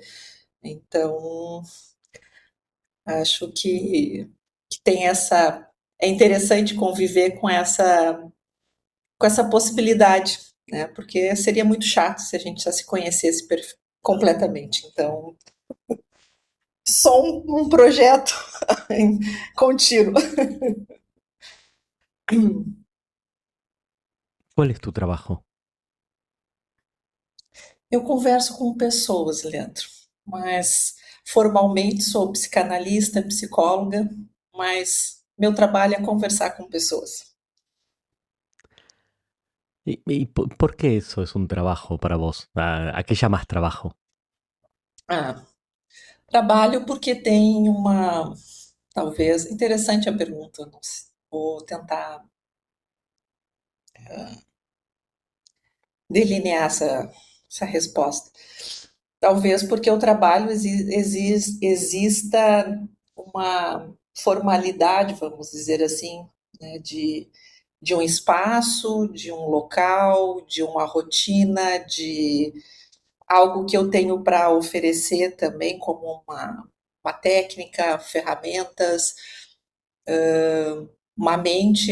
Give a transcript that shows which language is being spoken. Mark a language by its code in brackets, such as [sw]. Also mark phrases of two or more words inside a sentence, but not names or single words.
[pt] Então, acho que tem essa... É interessante conviver com essa possibilidade, né? Porque seria muito chato se a gente já se conhecesse completamente. Então, só um projeto contínuo. [es] ¿Cuál es tu trabajo? [pt] Eu converso com pessoas, Leandro, mas formalmente sou psicanalista, psicóloga, mas meu trabalho é conversar com pessoas. [es] ¿Y por qué eso es un trabajo para vos? ¿A qué llamas trabajo? [pt] Ah, trabalho porque tem uma... Talvez... Interessante a pergunta, não sei. Vou tentar delinear essa resposta. Talvez porque o trabalho exista uma formalidade, vamos dizer assim, né, de um espaço, de um local, de uma rotina, de algo que eu tenho para oferecer também, como uma técnica, ferramentas, uma mente.